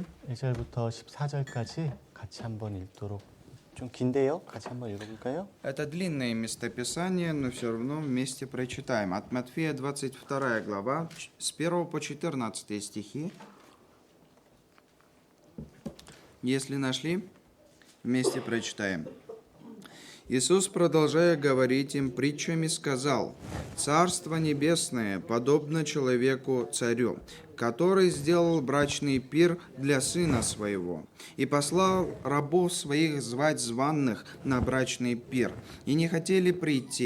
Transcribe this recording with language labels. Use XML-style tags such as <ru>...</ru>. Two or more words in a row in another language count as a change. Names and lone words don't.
<ko>1절부터 14절까지 같이 한번 읽도록. 좀 긴데요. 같이 한번 읽어볼까요?</ko> <ru>Это длинное местописание, но все равно вместе прочитаем. От Матфея 22 глава, с 1 по 14 стихи. Если нашли, вместе прочитаем. Иисус, продолжая говорить им притчами, сказал: «Царство небесное подобно человеку-царю, который сделал брачный пир для сына своего, и послал рабов своих звать званных на брачный пир, и не хотели прийти.</ru>